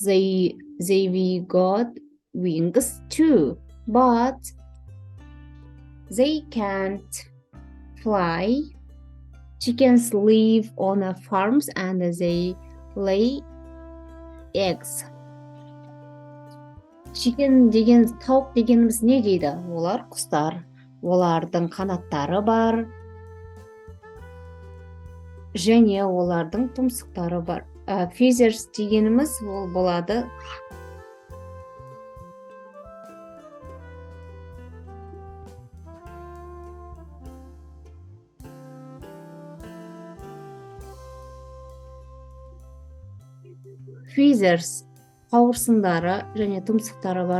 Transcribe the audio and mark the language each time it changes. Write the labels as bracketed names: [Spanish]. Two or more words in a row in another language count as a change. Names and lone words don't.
[English] They got wings too, but they can't fly. Chickens live on farms and they lay eggs. [Kazakh] Chicken деген тауық дегеніміз не дейді? Олар құстар. Олардың қанаттары бар және олардың тұмсықтары бар. Feathers дегеніміз ол болады feathers қауырсындары және тұмсықтары бар.